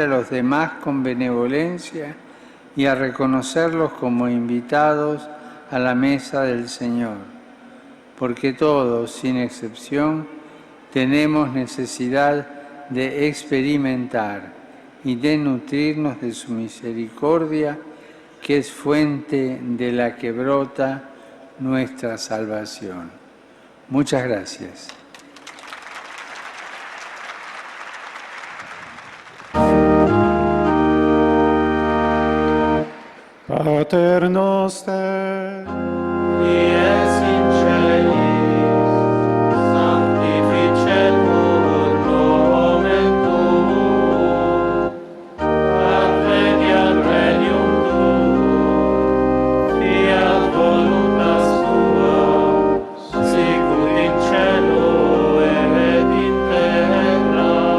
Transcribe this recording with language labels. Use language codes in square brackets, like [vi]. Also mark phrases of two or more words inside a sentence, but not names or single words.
[es] los demás con benevolencia y a reconocerlos como invitados a la mesa del Señor, porque todos, sin excepción, tenemos necesidad de experimentar y de nutrirnos de su misericordia, que es fuente de la que brota nuestra salvación. Muchas gracias. [la] Pater noster, qui es in celis, sanctificetur nomen tuum, adveniat regnum tuum, fiat voluntas tua, sicut in cielo et in terra.